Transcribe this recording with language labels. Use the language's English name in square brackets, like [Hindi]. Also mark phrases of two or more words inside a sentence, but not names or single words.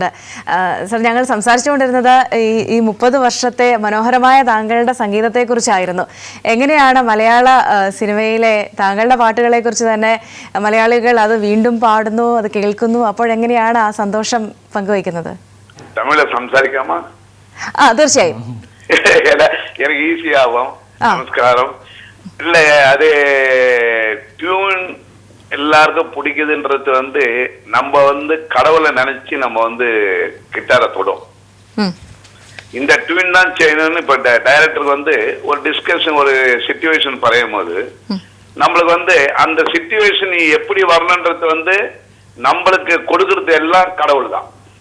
[Malayalam] സർ, ഞങ്ങൾ സംസാരിച്ചുകൊണ്ടിരുന്നത് ഈ 30 വർഷത്തെ മനോഹരമായ താങ്കളുടെ സംഗീതത്തെക്കുറിച്ചായിരുന്നു. എങ്ങനെയാണ് മലയാള സിനിമയിലെ താങ്കളുടെ പാട്ടുകളെക്കുറിച്ച് തന്നെ മലയാളികൾ അത് വീണ്ടും പാടുന്നു, അത് കേൾക്കുന്നു, അപ്പോഴെങ്ങനെയാണ് ആ സന്തോഷം പങ്കുവയ്ക്കുന്നത്? തമിഴ് സംസാരിക്കാമോ? തീർച്ചയായും. [Tamil] எனக்கு ஈஸியாகும். நமஸ்காரம். இல்லை, அது டியூன் எல்லாருக்கும் பிடிக்குதுன்றது நம்ம கடவுளை நினைச்சு நம்ம கிட்டாரை தொடும். இந்த டியூன் தான் செய்யணும்னு இப்ப டைரக்டருக்கு ஒரு டிஸ்கஷன், ஒரு சிச்சுவேஷன் பறையும் போது நம்மளுக்கு அந்த சிச்சுவேஷன் எப்படி வரணுன்றது நம்மளுக்கு கொடுக்கறது எல்லாம் கடவுள் தான்.